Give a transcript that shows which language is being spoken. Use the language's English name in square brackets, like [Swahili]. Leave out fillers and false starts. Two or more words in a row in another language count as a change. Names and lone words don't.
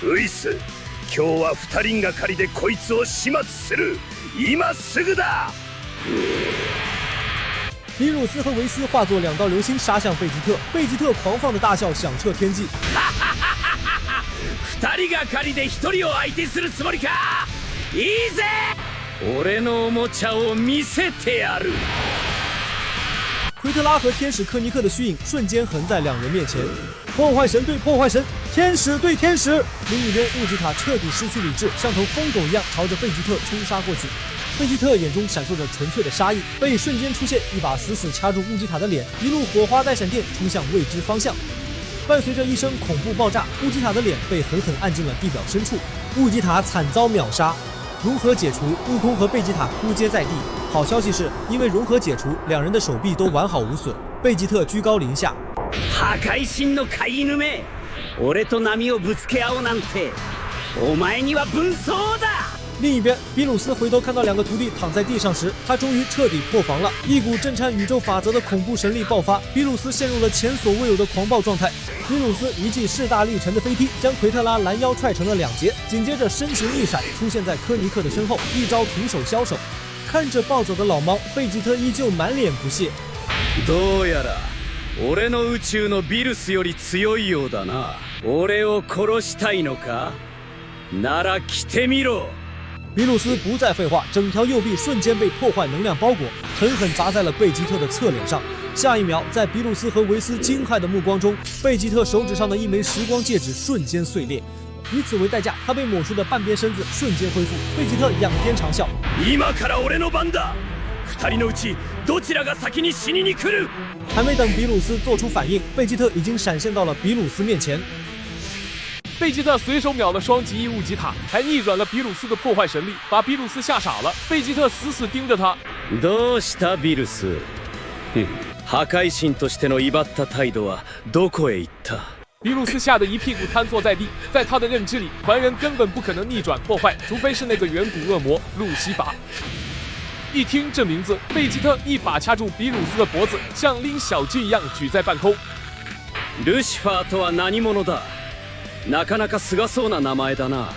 [Japanese] ウイス、今日は2人がかりでこいつを始末する。今すぐだ。 [Chinese] 比鲁斯和维斯化作2道流星杀向贝吉特，贝吉特狂放的大笑响彻天际。 [Japanese] 2人がかりで1人を相手するつもりか。いいぜ、俺のおもちゃを見せてやる。 [Chinese] 奎特拉和天使科尼克的虚影瞬间横在2人面前，破坏神对破坏神，天使对天使。另一边，乌吉塔彻底失去理智，像头疯狗一样朝着贝吉特冲杀过去。贝吉特眼中闪烁着纯粹的杀意，背瞬间出现一把死死掐住乌吉塔的脸，一路火花带闪电冲向未知方向。伴随着一声恐怖爆炸，乌吉塔的脸被狠狠按进了地表深处。乌吉塔惨遭秒杀。融合解除，悟空和贝吉塔扑街在地。好消息是，因为融合解除，2人的手臂都完好无损。贝吉特居高临下。 [Japanese] 破壊神の飼い犬め、俺と波をぶつけ合おうなんて、お前には分相だ。 [Chinese] 另一边，比鲁斯回头看到2个徒弟躺在地上时，他终于彻底破防了。一股震颤宇宙法则的恐怖神力爆发，比鲁斯陷入了前所未有的狂暴状态。比鲁斯一记势大力沉的飞踢，将奎特拉拦腰踹成了2截，紧接着身形一闪，出现在科尼克的身后，一招徒手消手。看着暴走的老猫，贝吉特依旧满脸不屑。 [Japanese] どうやら俺の宇宙のビルスより強いようだな。俺を殺したいのか？なら来てみろ。 [Chinese] 比鲁斯不再废话，整条右臂瞬间被破坏能量包裹，狠狠砸在了贝吉特的侧脸上。下一秒，在比鲁斯和维斯惊骇的目光中，贝吉特手指上的一枚时光戒指瞬间碎裂。以此为代价，他被抹除的半边身子瞬间恢复。贝吉特仰天长啸：“ [Japanese] 今から俺の番だ。2人のうちどちらが先に死にに来る？” [Chinese] 还没等比鲁斯做出反应，贝吉特已经闪现到了比鲁斯面前。贝吉特随手秒了双极翼乌吉塔，还逆转了比鲁斯的破坏神力，把比鲁斯吓傻了。贝吉特死死盯着他。 [Japanese] どうしたビルス？破壊神としての威張った態度はどこへ行った？ [Chinese] 比鲁斯吓得一屁股瘫坐在地，在他的认知里，凡人根本不可能逆转破坏，除非是那个远古恶魔路西法。一听这名字，贝吉特一把掐住比鲁斯的脖子，像拎小鸡一样举在半空。 [Japanese] ルシファーとは何者だ？なかなかすがそうな名前だな。